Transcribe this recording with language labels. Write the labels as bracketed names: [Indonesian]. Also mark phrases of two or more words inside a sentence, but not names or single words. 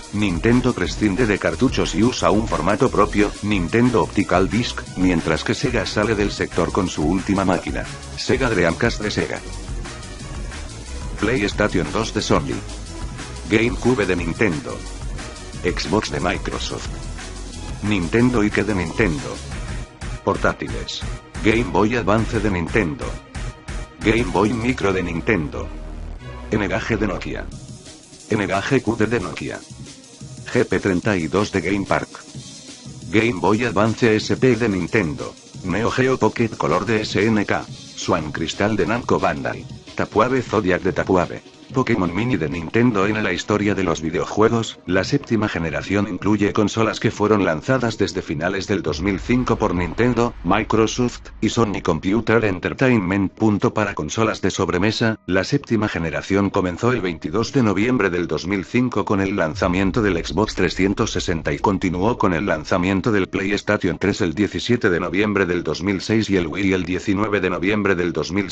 [Spanish] Nintendo prescinde de cartuchos y usa un formato propio, Nintendo Optical Disc, mientras que Sega sale del sector con su última máquina, Sega Dreamcast de Sega, PlayStation 2 de Sony, GameCube de Nintendo, Xbox de Microsoft, Nintendo Ike de Nintendo. Portátiles: Game Boy Advance de Nintendo, Game Boy Micro de Nintendo, N-Gage de Nokia, N-Gage QD de Nokia, GP32 de Game Park, Game Boy Advance SP de Nintendo, Neo Geo Pocket Color de SNK, Swan Crystal de Namco Bandai, Tapuave Zodiac de Tapuave, Pokémon Mini de Nintendo. En la historia de los videojuegos, la séptima generación incluye consolas que fueron lanzadas desde finales del 2005 por Nintendo, Microsoft y Sony Computer Entertainment. Para consolas de sobremesa, la séptima generación comenzó el 22 de noviembre del 2005 con el lanzamiento del Xbox 360 y continuó con el lanzamiento del PlayStation 3 el 17 de noviembre del 2006 y el Wii el 19 de noviembre del 2006.